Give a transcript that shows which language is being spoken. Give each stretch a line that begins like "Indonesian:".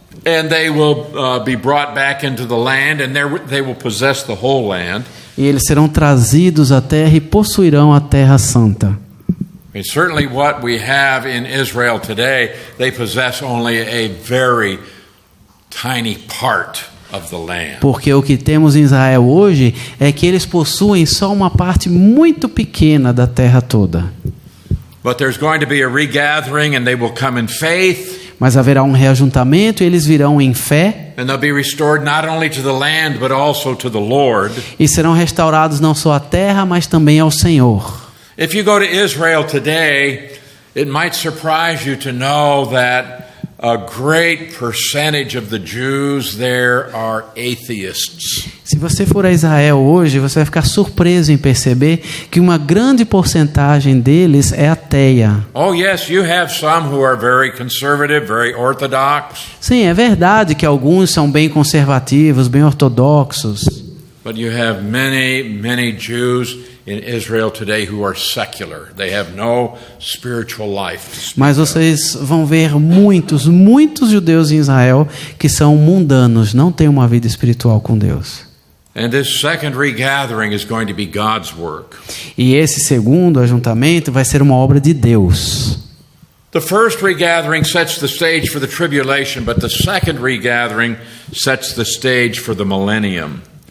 English: and they will be brought back into the land, and they will possess the whole land.
Portuguese: E eles serão trazidos à terra e possuirão a terra santa.
English: And certainly what we have in Israel today, they possess only a very tiny part of the land.
Portuguese: Porque o que temos em Israel hoje é que eles possuem só uma parte muito pequena da terra toda.
English: But there's going to be a regathering, and they will come in faith,
Portuguese: Mas haverá um reajuntamento e eles virão em fé
English: and they'll be restored not only to the land, but also to the Lord.
Portuguese: e serão restaurados não só à terra, mas também ao Senhor.
English: If you go to Israel today, it might surprise you to know that a great percentage of the Jews there are atheists.
Portuguese: Se você for a Israel hoje, você vai ficar surpreso em perceber que uma grande porcentagem deles é ateia.
English: Oh yes, you have some who are very conservative, very orthodox,
Portuguese: Sim, é verdade que alguns são bem conservativos, bem ortodoxos.
English: but you have many Jews in Israel today who are secular. They have no spiritual life.
Portuguese: Mas vocês vão ver muitos judeus em Israel que são mundanos, não têm uma vida espiritual com Deus.
English: And this second regathering is going to be God's work.
Portuguese: E esse segundo ajuntamento vai ser uma obra de Deus.
English: The first regathering sets the stage for the tribulation, but the second regathering sets the stage for the millennium.